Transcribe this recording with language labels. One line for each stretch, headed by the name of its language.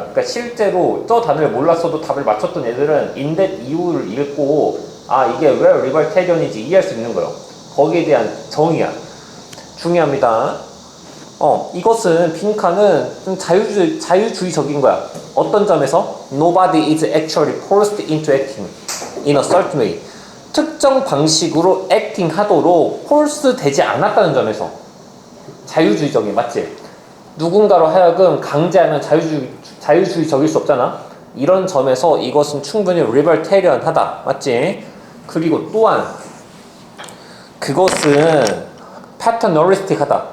Korean: 그러니까 실제로 저 단어를 몰랐어도 답을 맞췄던 애들은 in that 이유를 읽고 이게 왜 리버테리언인지 이해할 수 있는 거예요. 거기에 대한 정의야. 중요합니다. 이것은 빈칸은 좀 자유주의적인 거야. 어떤 점에서?
English: Nobody is actually forced into acting in a certain way.
Korean: 특정 방식으로 액팅 하도록 폴스 되지 않았다는 점에서 자유주의적인, 맞지? 누군가로 하여금 강제하면 자유주의적일 수 없잖아. 이런 점에서 이것은 충분히 리버테리언하다, 맞지? 그리고 또한 그것은 패터널리스틱하다.